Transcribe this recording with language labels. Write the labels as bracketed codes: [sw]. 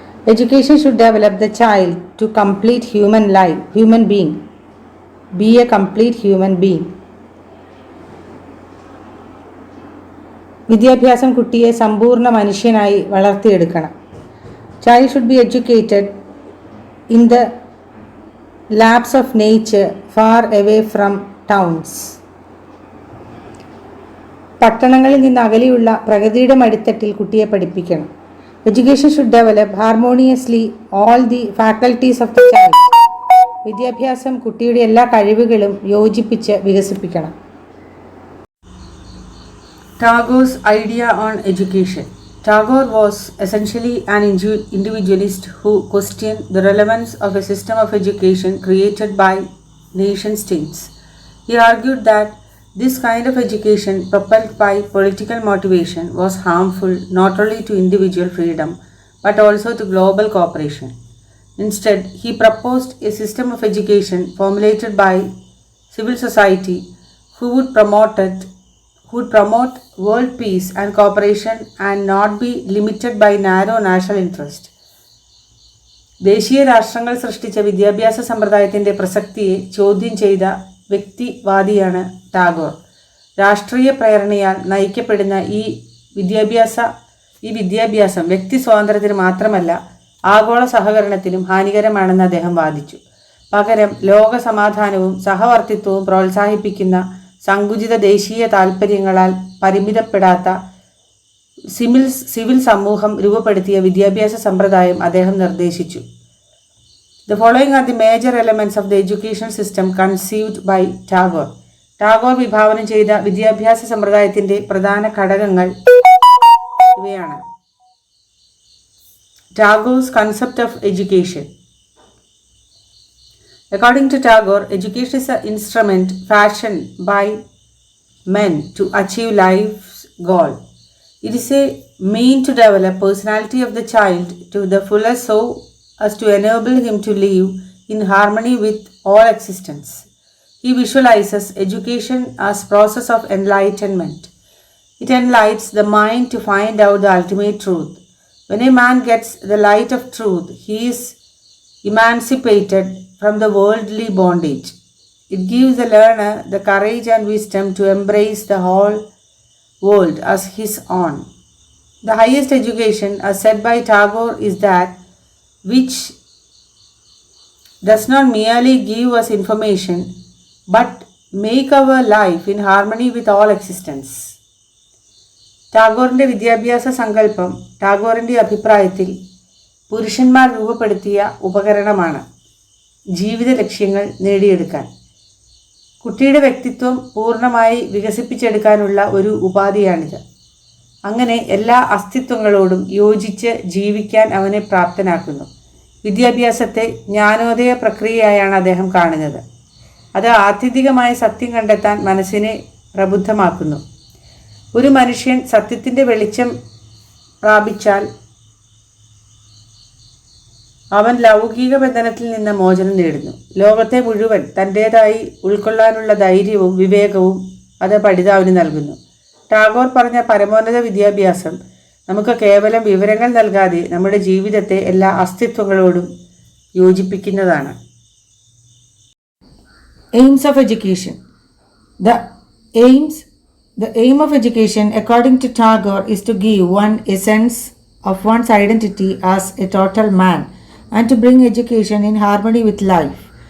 [en] Education should develop the child to complete human being. Be a complete human being. [ml] വിദ്യാഭ്യാസം കുട്ടിയെ സമ്പൂർണ്ണ മനുഷ്യനായി വളർത്തിയെടുക്കണം. [en] Child should be educated in the laps of nature far away from towns. [ml] പട്ടണങ്ങളിൽ നിന്ന് അകലെയുള്ള പ്രകൃതിയുടെ മടിത്തട്ടിൽ കുട്ടിയെ പഠിപ്പിക്കണം. [en] Education should develop harmoniously all the faculties of the child. [ml] വിദ്യാഭ്യാസം കുട്ടിയുടെ എല്ലാ കഴിവുകളും യോജിപ്പിച്ച് വികസിപ്പിക്കണം. [en] Tagore's idea on education. Tagore was essentially an individualist who questioned the relevance of a system of education created by nation states. He argued that this kind of education propelled by political motivation was harmful not only to individual freedom but also to global cooperation. Instead, he proposed a system of education formulated by civil society who would promote world peace and cooperation and not be limited by narrow national interest. [ml] ദേശീയ രാഷ്ട്രങ്ങൾ സൃഷ്ടിച്ച വിദ്യാഭ്യാസ സമ്പ്രദായത്തിൻ്റെ പ്രസക്തിയെ ചോദ്യം ചെയ്ത വ്യക്തിവാദിയാണ് ടാഗോർ. രാഷ്ട്രീയ പ്രേരണയാൽ നയിക്കപ്പെടുന്ന ഈ വിദ്യാഭ്യാസം വ്യക്തി സ്വാതന്ത്ര്യത്തിന് മാത്രമല്ല ആഗോള സഹകരണത്തിലും ഹാനികരമാണെന്ന് അദ്ദേഹം വാദിച്ചു. പകരം ലോക സമാധാനവും സഹവർത്തിത്വവും പ്രോത്സാഹിപ്പിക്കുന്ന സങ്കുചിത ദേശീയ താൽപ്പര്യങ്ങളാൽ പരിമിതപ്പെടാത്ത സിവിൽ സമൂഹം രൂപപ്പെടുത്തിയ വിദ്യാഭ്യാസ സമ്പ്രദായം അദ്ദേഹം നിർദ്ദേശിച്ചു. [en] The following are the major elements of the education system conceived by Tagore. [ml] Tagore വിഭാവനം ചെയ്ത വിദ്യാഭ്യാസ സമ്പ്രദായത്തിൻ്റെ പ്രധാന ഘടകങ്ങൾ ഇവയാണ്. [en] Tagore's concept of education. According to Tagore, education is an instrument fashioned by men to achieve life's goal. It is a mean to develop personality of the child to the fullest so as to enable him to live in harmony with all existence. He visualizes education as process of enlightenment. It enlightens the mind to find out the ultimate truth. When a man gets the light of truth, he is emancipated from the worldly bondage. It gives the learner the courage and wisdom to embrace the whole world as his own. The highest education, as said by Tagore, is that which does not merely give us information but make our life in harmony with all existence. [ml] ടാഗോറിൻ്റെ വിദ്യാഭ്യാസ സങ്കല്പം ടാഗോറിൻ്റെ അഭിപ്രായത്തിൽ പുരുഷന്മാർ രൂപപ്പെടുത്തിയ ഉപകരണമാണ് ജീവിത ലക്ഷ്യങ്ങൾ നേടിയെടുക്കാൻ. കുട്ടിയുടെ വ്യക്തിത്വം പൂർണ്ണമായി വികസിപ്പിച്ചെടുക്കാനുള്ള ഒരു ഉപാധിയാണിത്. അങ്ങനെ എല്ലാ അസ്തിത്വങ്ങളോടും യോജിച്ച് ജീവിക്കാൻ അവനെ പ്രാപ്തനാക്കുന്നു. വിദ്യാഭ്യാസത്തെ ജ്ഞാനോദയ പ്രക്രിയയായാണ് അദ്ദേഹം കാണുന്നത്. അത് ആത്യന്തികമായ സത്യം കണ്ടെത്താൻ മനസ്സിനെ പ്രബുദ്ധമാക്കുന്നു. ഒരു മനുഷ്യൻ സത്യത്തിൻ്റെ വെളിച്ചം പ്രാപിച്ചാൽ അവൻ ലൗകിക ബന്ധനത്തിൽ നിന്ന് മോചനം നേടുന്നു. ലോകത്തെ മുഴുവൻ തൻ്റേതായി ഉൾക്കൊള്ളാനുള്ള ധൈര്യവും വിവേകവും അത് പഠിതാവിന് നൽകുന്നു. ടാഗോർ പറഞ്ഞ പരമോന്നത വിദ്യാഭ്യാസം നമുക്ക് കേവലം വിവരങ്ങൾ നൽകാതെ നമ്മുടെ ജീവിതത്തെ എല്ലാ അസ്തിത്വങ്ങളോടും യോജിപ്പിക്കുന്നതാണ്. [en] Aims of education. The aim of education, according to Tagore, is to give one a sense of one's identity as a total man and to bring education in harmony with life.